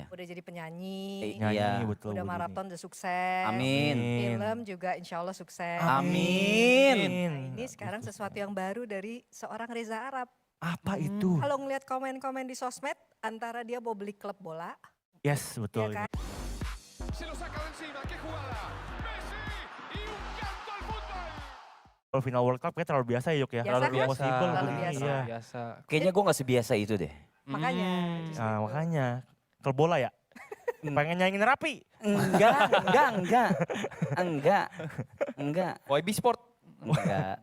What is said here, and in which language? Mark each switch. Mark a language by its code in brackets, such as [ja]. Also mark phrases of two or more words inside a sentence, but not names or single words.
[id] Udah jadi penyanyi, Nyanyi, Iya. betul. udah Bu Dini. maraton udah sukses. Amin. Film juga insya Allah sukses. Amin. Nah ini sekarang sesuatu yang baru dari seorang Reza Arab. Apa itu? Kalau ngeliat komen-komen di sosmed, antara dia mau beli klub bola, Yes, betul. ya kan? [es] Se lo saca de encima, qué jugada. Messi y un canto al fútbol. [id] Kalau final World Cup kayak terlalu biasa ya Yuk ya. Biasa Terlalu kan? impossible. Terlalu begini, biasa. Iya. Biasa. Kayaknya gue gak sebiasa itu deh. Makanya. justru Nah itu. makanya, klub bola ya? Pengen nyanyiin Rapi? Enggak. YB Sport. Enggak.